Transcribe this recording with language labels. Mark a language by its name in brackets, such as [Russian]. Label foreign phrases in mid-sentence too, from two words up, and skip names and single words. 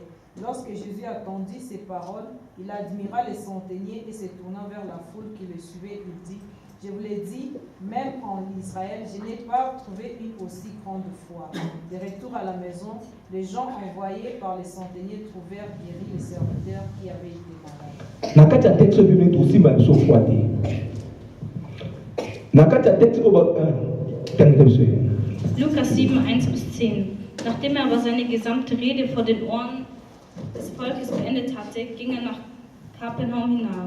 [French] Lorsque Jésus entendit ces paroles, il admira les centeniers et se tournant vers la foule qui le suivait, il dit: je vous l'ai dit, même en Israël, je n'ai pas trouvé une aussi grande foi. De retour à la maison, les gens envoyés par les centeniers trouvèrent guéris les serviteurs qui avaient été malades. [German] Lukas 7, 1-10. Nachdem er aber seine gesamte Rede vor den Ohren des Volkes beendet hatte, ging er nach Kapernaum hinauf.